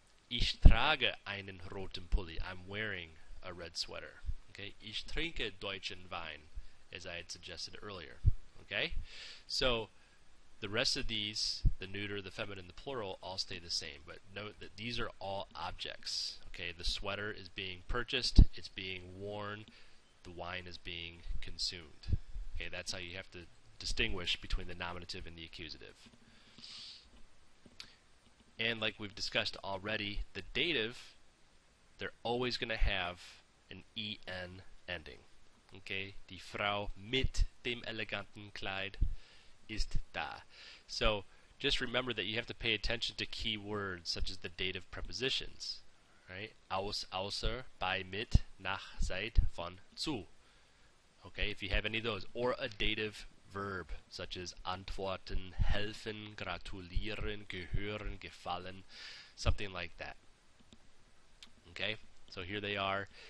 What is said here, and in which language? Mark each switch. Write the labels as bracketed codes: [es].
[de] Ich trage einen roten Pulli. [en] I'm wearing a red sweater. Okay? [de] Ich trinke deutschen Wein, [en] as I had suggested earlier. Okay? So the rest of these, the neuter, the feminine, the plural, all stay the same. But note that these are all objects. Okay, the sweater is being purchased, it's being worn, the wine is being consumed. Okay, that's how you have to distinguish between the nominative and the accusative. And like we've discussed already, the dative, they're always going to have an en ending. [de] Okay, die Frau mit dem eleganten Kleid ist da. [en] So just remember that you have to pay attention to key words such as the dative prepositions. Right? [de] Aus, außer, bei, mit, nach, seit, von, zu. [en] Okay, if you have any of those. Or a dative verb such as antworten, helfen, gratulieren, gehören, gefallen, something like that. Okay, so here they are.